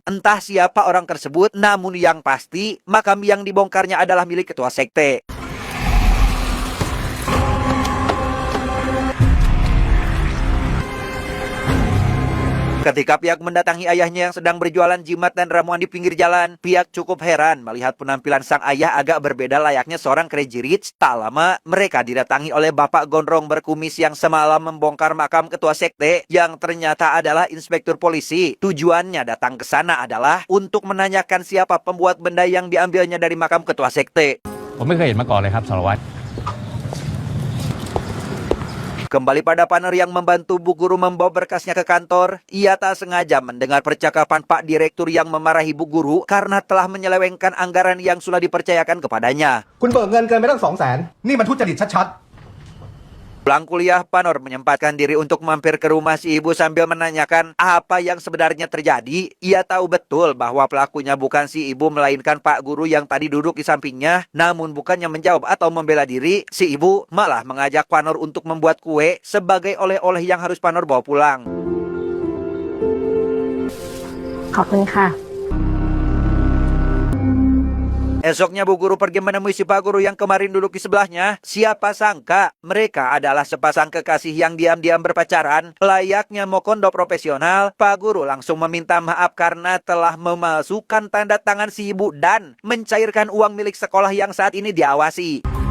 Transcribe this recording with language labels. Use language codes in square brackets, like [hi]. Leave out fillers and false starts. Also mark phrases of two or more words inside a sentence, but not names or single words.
[id] Entah siapa orang tersebut, namun yang pasti, makam yang dibongkarnya adalah milik ketua sekte. Ketika pihak mendatangi ayahnya yang sedang berjualan jimat dan ramuan di pinggir jalan, pihak cukup heran melihat penampilan sang ayah agak berbeda layaknya seorang [en] crazy rich. [id] Tak lama, mereka didatangi oleh bapak gondrong berkumis yang semalam membongkar makam ketua sekte yang ternyata adalah inspektur polisi. Tujuannya datang ke sana adalah untuk menanyakan siapa pembuat benda yang diambilnya dari makam ketua sekte. [th] ผมไม่เคยเห็นมาก่อนเลยครับสารวัตร [id] Kembali pada Panor yang membantu Bu Guru membawa berkasnya ke kantor, ia tak sengaja mendengar percakapan Pak Direktur yang memarahi Bu Guru karena telah menyelewengkan anggaran yang sudah dipercayakan kepadanya. [th] คุณเบิกเงินเกินไปตั้ง200,000 นี่มันทุจริตชัด [id] Pulang kuliah, Panor menyempatkan diri untuk mampir ke rumah si ibu sambil menanyakan apa yang sebenarnya terjadi. Ia tahu betul bahwa pelakunya bukan si ibu melainkan Pak Guru yang tadi duduk di sampingnya. Namun bukannya menjawab atau membela diri, si ibu malah mengajak Panor untuk membuat kue sebagai oleh-oleh yang harus Panor bawa pulang. [th] ขอบคุณค่ะ [id] Esoknya Bu Guru pergi menemui si Pak Guru yang kemarin duduk di sebelahnya. Siapa sangka mereka adalah sepasang kekasih yang diam-diam berpacaran. Layaknya mokondo profesional, Pak Guru langsung meminta maaf karena telah memalsukan tanda tangan si ibu dan mencairkan uang milik sekolah yang saat ini diawasi.